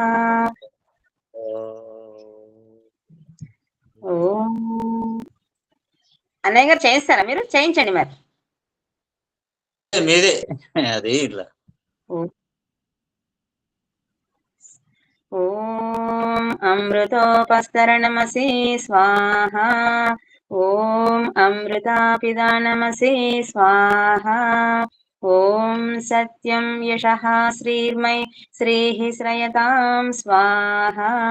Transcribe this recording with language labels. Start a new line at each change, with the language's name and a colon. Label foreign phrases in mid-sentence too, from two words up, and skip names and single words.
Telugu: ఓం అన్నయ్య గారు చేయిస్తారా? మీరు చేయించండి మరి. మీదే అది ఇట్లా
Sanskrit: ॐ अमृतोपस्तरणमसि स्वाहा ॐ अमृतापिदानमसि स्वाहा ॐ सत्यं यशः श्रीर्मयि श्रीः श्रयतां स्वाहा